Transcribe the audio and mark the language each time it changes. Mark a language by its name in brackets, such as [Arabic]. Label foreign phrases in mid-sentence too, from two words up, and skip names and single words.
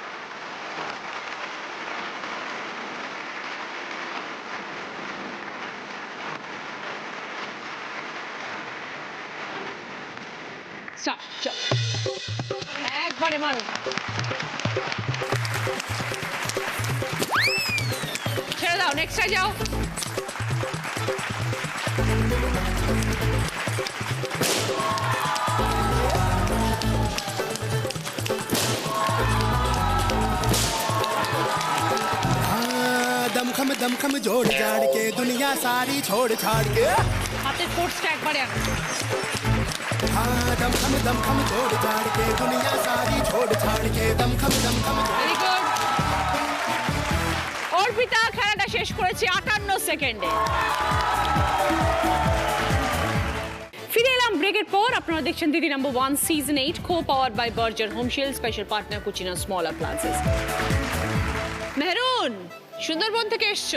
[Bangla] একবারে মারো। ছেড়ে দাও, নেক্সট যাও। [Hindi] दम खम जोड़ जाड़ के दुनिया सारी छोड़ छाड़ के [Bangla] হাতের ফোর্সটা একবারে আনো। [Hindi] हाँ दम खम जोड़ जाड़ के दुनिया सारी छोड़ छाड़ के दम खम [English] very good. [Bangla] কবিতা খেলাটা শেষ করেছে 58 সেকেন্ডে। ফিরে এলাম ব্রেকের পর। আপনারা দেখছেন দিদি নাম্বার 1 সিজন 8 [English] co powered by Berger Home Shield, special partner Kutchina small appliances. [Bangla] মেহরুন, সুন্দরবন থেকে এসছো?